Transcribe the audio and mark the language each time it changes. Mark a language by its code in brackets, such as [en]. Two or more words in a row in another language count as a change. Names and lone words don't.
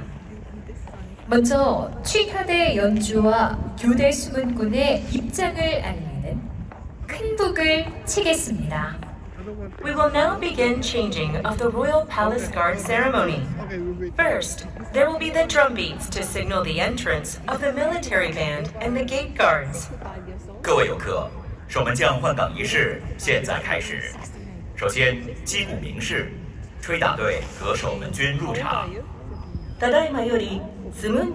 [ko] 먼저 취하대 연주와 교대 수문군의 입장을 알리는 큰 북을 치겠습니다. [en] We will now begin changing of the Royal Palace Guard ceremony. First, there will be the drum beats to signal the entrance of the military band and the gate guards. [zh] 各位游客，守门将换岗仪式现在开始。首先，击鼓鸣示，吹打队和守门军入场。 [ja] ただいまよりスムン